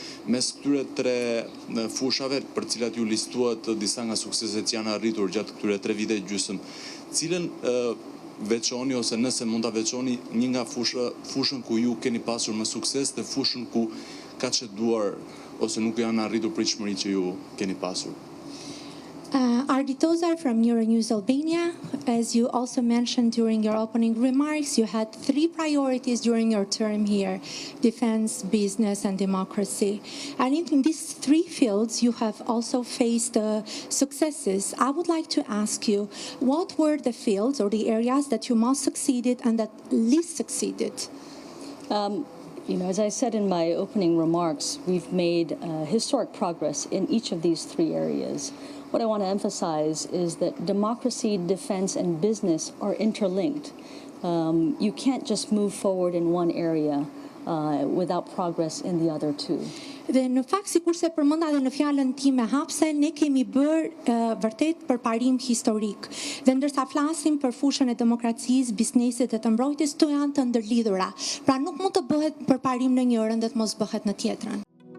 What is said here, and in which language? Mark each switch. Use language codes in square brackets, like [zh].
[sq] Mes këtyre 3 fushave, për cilat ju listuat disa nga sukseset që janë arritur gjatë këtyre 3 vite e gjysmë, cilën veçoni ose nëse mund ta veçoni një nga fushën ku ju keni pasur më sukses dhe fushën ku ka çeduar ose nuk janë arritur pritshmëritë që ju keni pasur? [en] Arditoza from Euronews Albania, as you also mentioned during your opening remarks, you had 3 priorities during your term here: defense, business, and democracy. And in these 3 fields, you have also faced successes. I would like to ask you, what were the fields or the areas that you most succeeded and that least succeeded? As I said in my opening remarks, we've made historic progress in each of these 3 areas. What I want to emphasize is that democracy, defense, and business are interlinked. You can't just move forward in one area without progress in the other 2. [sq] Dhe në fakt, sikurse përmenda edhe në fjalën time hapse, ne kemi bërë vërtet përparim historik. Dhe ndërsa flasim për fushën e demokracisë, biznesit dhe të mbrojtjes, to janë të ndërlidhura. Pra nuk mund të bëhet përparim në njërin dhe të mos bëhet në tjetrën.